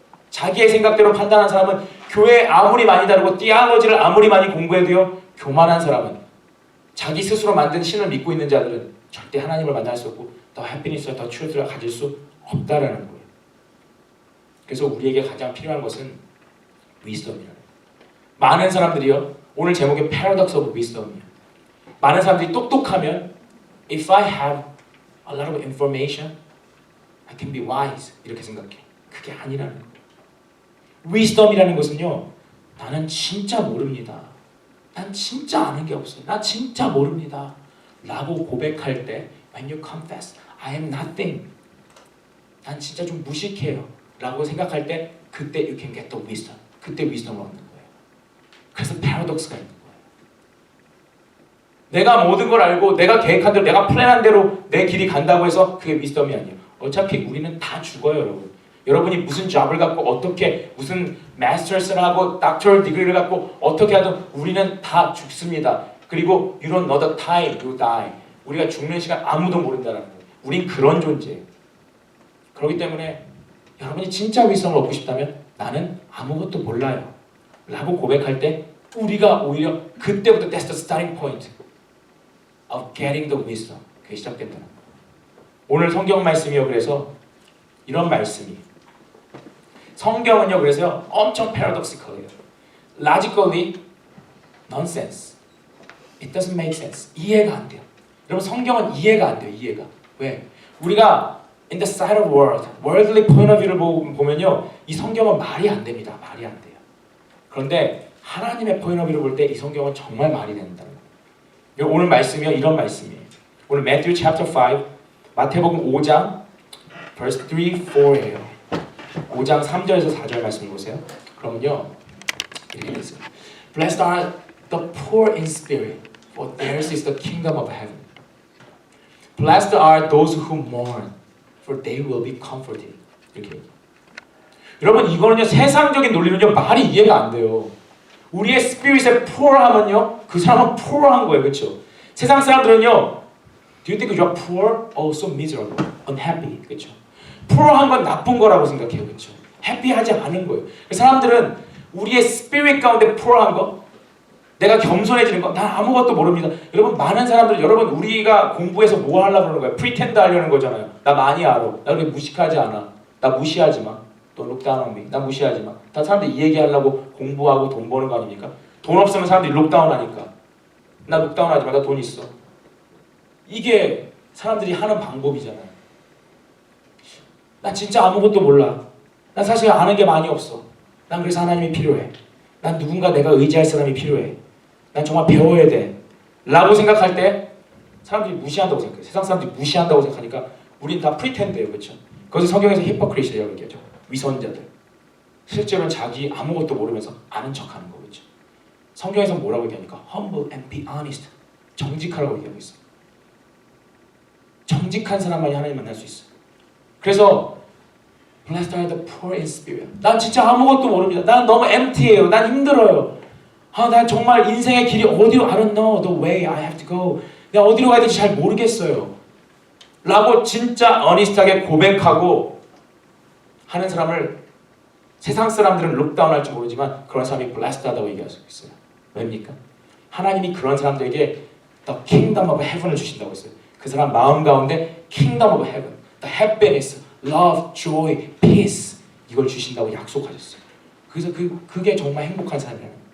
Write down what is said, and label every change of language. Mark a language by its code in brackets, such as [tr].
[ko] 자기의 생각대로 판단한 사람은 교회 아무리 많이 다루고 띠아로지를 아무리 많이 공부해도요, 교만한 사람은 자기 스스로 만든 신을 믿고 있는 자들은 절대 하나님을 만날 수 없고 더 해피니스와 더 트루스를 가질 수 없다라는 거예요. 그래서 우리에게 가장 필요한 것은 위스덤이라는 거예요. 많은 사람들이요, 오늘 제목이 Paradox of Wisdom이에요. 많은 사람들이 똑똑하면 [en] If I have a lot of information, I can be wise [ko] 이렇게 생각해. 그게 아니라는 거예요. Wisdom이라는 것은요, 나는 진짜 모릅니다. 난 진짜 아는 게 없어요. 나 진짜 모릅니다. 라고 고백할 때 [en] When you confess, I am nothing. [ko] 난 진짜 좀 무식해요. 라고 생각할 때 그때 [en] you can get the wisdom. [ko] 그때 wisdom을 얻는 거예요. 그래서 paradox가 있는 거예요. 내가 모든 걸 알고 내가 계획한 대로 내가 플랜한 대로 내 길이 간다고 해서 그게 wisdom이 아니에요. 어차피 우리는 다 죽어요, 여러분. 여러분이 무슨 잡을 갖고 어떻게 무슨 마스터스를 하고 doctoral degree를 갖고 어떻게 하든 우리는 다 죽습니다. 그리고 [en] you don't know the time you die. [ko] 우리가 죽는 시간 아무도 모른다는 거예요. 우린 그런 존재예요. 그렇기 때문에 여러분이 진짜 wisdom을 얻고 싶다면 나는 아무것도 몰라요 라고 고백할 때 우리가 오히려 그때부터 [en] that's the starting point of getting the wisdom. [ko] 그게 시작된다는 거예요. 오늘 성경 말씀이요, 그래서 이런 말씀이 성경은요, 그래서 엄청 paradoxical해요. [en] logically nonsense. It doesn't make sense. [ko] 이해가 안 돼요. 여러분 성경은 이해가 안 돼요. 이해가. 왜? 우리가 [en] in the side of world, worldly point of view [ko] 를 보면요, 이 성경은 말이 안 됩니다. 말이 안 돼요. 그런데 하나님의 [en] point of view [ko] 를 볼 때 이 성경은 정말 말이 된다는 거예요. 오늘 말씀이요, 이런 말씀이에요. 오늘 [en] Matthew chapter 5, [ko] 마태복음 5장 verse 3, 4예요. 5장 3절에서 4절 말씀 보세요. 그러면요, 이렇게 되어 있어요. [en] Blessed are the poor in spirit, for theirs is the kingdom of heaven. Blessed are those who mourn, for they will be comforted. [ko] 이렇게. 여러분 이거는요, 세상적인 논리는요, 말이 이해가 안 돼요. 우리의 스피릿에 poor 하면요, 그 사람은 poor한 거예요, 그렇죠? 세상 사람들은요, [en] do you think you are poor? Oh, so miserable, unhappy, [ko] 그렇죠? poor한 건 나쁜 거라고 생각해요, 그렇죠? 해피하지 않은 거예요. 사람들은 우리의 스피릿 가운데 poor한 거, 내가 겸손해지는 거, 난 아무것도 모릅니다. 여러분 많은 사람들, 여러분 우리가 공부해서 뭐 하려고 그러는 거예요? 프리텐드 하려는 거잖아요. 나 많이 알아. 나 그렇게 무식하지 않아. 나 무시하지 마. 또 록다운 [en] on me. [ko] 나 무시하지 마. 다 사람들이 이 얘기하려고 공부하고 돈 버는 거 아닙니까? 돈 없으면 사람들이 록다운 하니까. 나 록다운 하지 마. 나 돈 있어. 이게 사람들이 하는 방법이잖아요. 나 진짜 아무것도 몰라. 난 사실 아는 게 많이 없어. 난 그래서 하나님이 필요해. 난 누군가 내가 의지할 사람이 필요해. 난 정말 배워야 돼. 라고 생각할 때 사람들이 무시한다고 생각해요. 세상 사람들이 무시한다고 생각하니까 우린 다 프리텐드예요. 그렇죠? 그래서 성경에서 히포크리시라고 얘기하죠. 위선자들. 실제로는 자기 아무것도 모르면서 아는 척하는 거. 그렇죠? 성경에서 뭐라고 얘기하니까 [en] humble and be honest. [ko] 정직하라고 얘기하고 있어요. 정직한 사람만이 하나님 만날 수 있어요. [en] 그래서 Blessed are the poor in spirit. [ko] 난 진짜 아무것도 모릅니다. 난 너무 empty예요. 난 힘들어요. 난 정말 인생의 길이 어디로 [en] I don't know the way I have to go. [ko] 내가 어디로 가야 될지 잘 모르겠어요. 라고 진짜 어니스트하게 고백하고 하는 사람을 세상 사람들은 룩다운 할지 모르지만 그런 사람이 blessed하다고 얘기할 수 있어요. 왜입니까? 하나님이 그런 사람들에게 [en] the kingdom of heaven [ko] 을 주신다고 했어요. 그 사람 마음 가운데 [en] kingdom of heaven, the happiness, love, joy, peace [ko] 이걸 주신다고 약속하셨어요. 그래서 그게 정말 행복한 삶이에요.